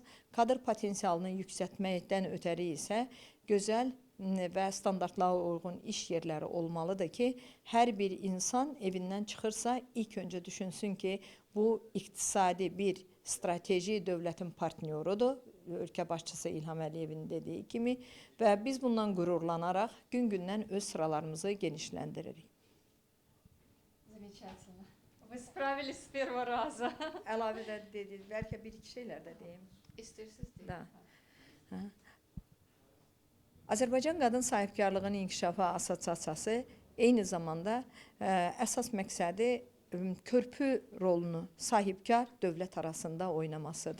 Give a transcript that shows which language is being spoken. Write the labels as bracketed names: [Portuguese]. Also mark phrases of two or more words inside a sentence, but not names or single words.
[Azerbaijani] Kadr potensialını yüksəltməkdən ötəri isə gözəl və standartlara uyğun iş yerləri olmalıdır ki, hər bir insan evindən çıxırsa ilk öncə düşünsün ki, bu iqtisadi bir strateji dövlətin partnyorudur. Ölkə başçısı İlham Əliyevin dediyi kimi və biz bundan qürurlanaraq gün-gündən öz sıralarımızı genişləndiririk. [Russian] Замечательно. Вы справились с первого раза. [Azerbaijani] Əlavə də dedi, bəlkə bir-iki şeylər də deyim. İstəyirsiniz deyin. Azərbaycan Qadın Sahibkarlığının İnkişafı Assosiasiyası eyni zamanda əsas məqsədi körpü rolunu sahibkar dövlət arasında oynamasıdır.